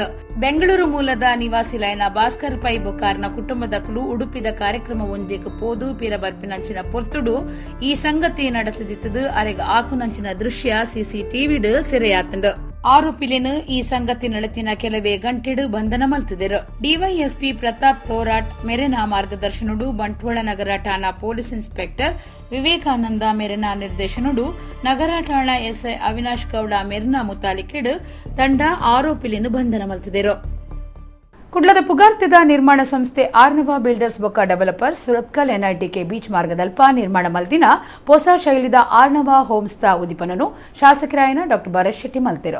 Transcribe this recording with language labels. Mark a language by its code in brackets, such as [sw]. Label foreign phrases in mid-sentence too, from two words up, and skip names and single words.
[tcy] ಬೆಂಗಳೂರು ಮೂಲದ ನಿವಾಸಿಲಾಯನ ಭಾಸ್ಕರ್ ಪೈ ಬೊಕಾರ್ನ ಕುಟುಂಬದಕಲು ಉಡುಪಿದ ಕಾರ್ಯಕ್ರಮ ಒಂದೆಕ್ ಪೋದು ಪಿರ ಬರ್ಪಿನಂಚಿನ ಪೊರ್ತುಡು ಈ ಸಂಗತಿ ನಡೆಸದಿತ್ತದು ಅರೆಗ ಆಕುನಂಚಿನ ದೃಶ್ಯ ಸಿಸಿಟಿವಿಡು ಸೆರೆಯಾತಂಡು. ಆರೋಪಿಲೆನು ಈ ಸಂಗತಿ ನಡೆತಿನ ಕೆಲವೇ ಗಂಟೆಡು ಬಂಧನ ಮಲ್ತಿದರು. ಡಿವೈಎಸ್ಪಿ ಪ್ರತಾಪ್ ತೋರಾಟ್ ಮೆರೆನಾ ಮಾರ್ಗದರ್ಶನಡು ಬಂಟ್ವಾಳ ನಗರ ಠಾಣಾ ಪೊಲೀಸ್ ಇನ್ಸ್ಪೆಕ್ಟರ್ ವಿವೇಕಾನಂದ ಮೆರೆನಾ ನಿರ್ದೇಶನಡು ನಗರ ಠಾಣಾ ಎಸ್ಐ ಅವಿನಾಶ್ ಗೌಡ ಮೆರೆನಾ ಮುತಾಲಿಕೆಡು ತಂಡ ಆರೋಪಿಲೆನು ಬಂಧನ ಮಲ್ತಿದರು. ಕುಡ್ಲದ ಪುಗಾರ್ತಿದ ನಿರ್ಮಾಣ ಸಂಸ್ಥೆ ಆರ್ನವ ಬಿಲ್ಡರ್ಸ್ ಬೊಕ್ಕ ಡೆವಲಪರ್ಸ್ ಸುರತ್ಕಲ್ ಎನ್ಐಟಿಕೆ ಬೀಚ್ ಮಾರ್ಗದಲ್ಪ ನಿರ್ಮಾಣ ಮಲ್ದಿನ ಹೊಸ ಶೈಲಿದ ಆರ್ನವ ಹೋಮ್ಸ್ತ ಉದಿಪನನು ಶಾಸಕರಾಯನ ಡಾ ಭರತ್ ಶೆಟ್ಟಿ ಮಲ್ತಿರು.